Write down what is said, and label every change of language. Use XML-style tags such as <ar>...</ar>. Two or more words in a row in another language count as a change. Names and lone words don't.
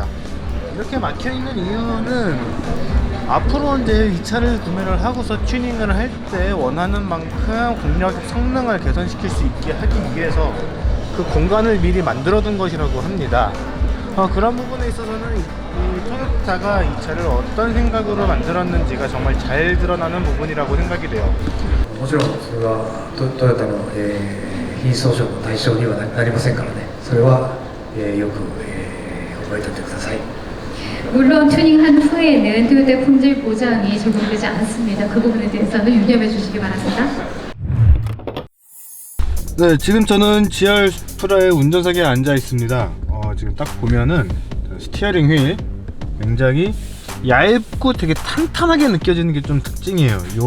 <ko>이렇게 막혀 있는 이유는 앞으로 이제 이 차를 구매를 하고서 튜닝을 할 때 원하는 만큼 공략적 성능을 개선시킬 수 있게 하기 위해서 그 공간을 미리 만들어 둔 것이라고 합니다. 그런 부분에 있어서는 이 토요타가 이 차를 어떤 생각으로 만들었는지가 정말 잘 드러나는 부분이라고 생각이 돼요.</ko> <ja>もちろんそれはトヨタの、非訴訟の対象にはなりませんからね。それは、よく、覚えておいてください。</ja> <ko>물론 튜닝한 후에는 토요타 품질 보장이 적용되지 않습니다. 그 부분에 대해서는 유념해 주시기 바랍니다. 네, 지금 저는 GR 수프라의 운전석에 앉아 있습니다. 지금 딱 보면은 스티어링 휠 굉장히 얇고 되게 탄탄하게 느껴지는 게 좀 특징이에요.</ko>